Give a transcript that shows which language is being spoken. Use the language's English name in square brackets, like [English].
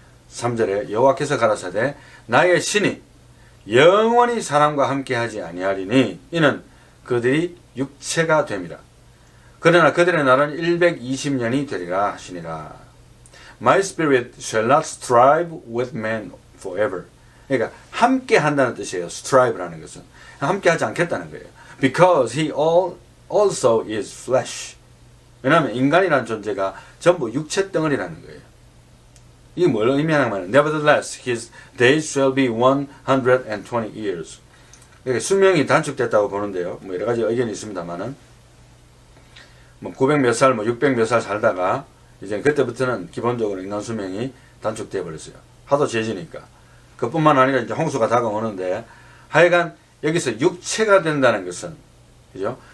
[Korean] 3절에 여호와께서 가라사대 나의 신이 영원히 사람과 함께하지 아니하리니 이는 그들이 육체가 됨이라. 그러나 그들의 날은 120년이 되리라 하시니라. [English] My spirit shall not strive with man forever. [Korean] 그러니까 함께 한다는 뜻이에요. strive라는 것은 함께 하지 않겠다는 거예요. [English] Because he also is flesh. [Korean] 왜냐하면 인간이라는 존재가 전부 육체 덩어리라는 거예요. 이게 뭘 의미하냐면 [English] Nevertheless, his days shall be 120 years. [Korean] 이렇게 수명이 단축됐다고 보는데요. 뭐 여러 가지 의견이 있습니다만은 뭐 900 몇 살, 뭐 600 몇 살 살다가 이제 그때부터는 기본적으로 인간 수명이 단축돼 버렸어요. 하도 재지니까. 그뿐만 아니라 이제 홍수가 다가오는데 하여간 여기서 육체가 된다는 것은 그죠?